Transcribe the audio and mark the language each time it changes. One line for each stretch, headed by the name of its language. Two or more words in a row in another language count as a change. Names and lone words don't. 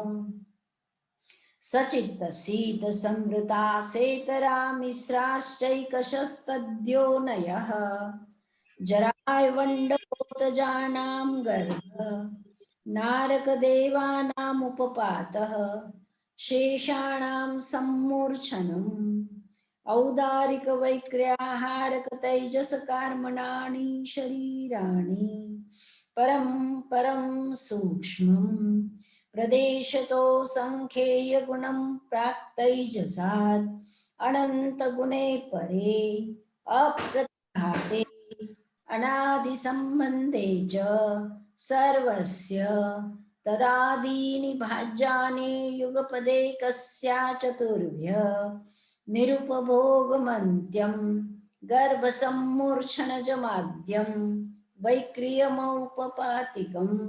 Sanskrit: सचित्त शीत संवृता सेतरा मिश्राश्चैकशस्तद्योनयः जरावण्डकोतजानां गर्भ नारकदेवानामुपपातः शेषाणां सम्मूर्छनम् औदारिकवैक्र्याहारकतैजसकार्मणानि शरीराणि परं सूक्ष्मं પ્રદેશતો સંખ્યેય ગુણમ પ્રાક્તૈજસાદ અનંત ગુણે પરે અપ્રતિઘાતે અનાદિ સંબંધે ચ સર્વસ્ય તદાદીની ભાજ્યાની યુગપદે કસ્યા ચતુર્ભ્ય નિરુપભોગમંત્યમ ગર્ભ સમ્મૂર્છન જ માધ્યમ વૈક્રિયમૌપપાતિકમ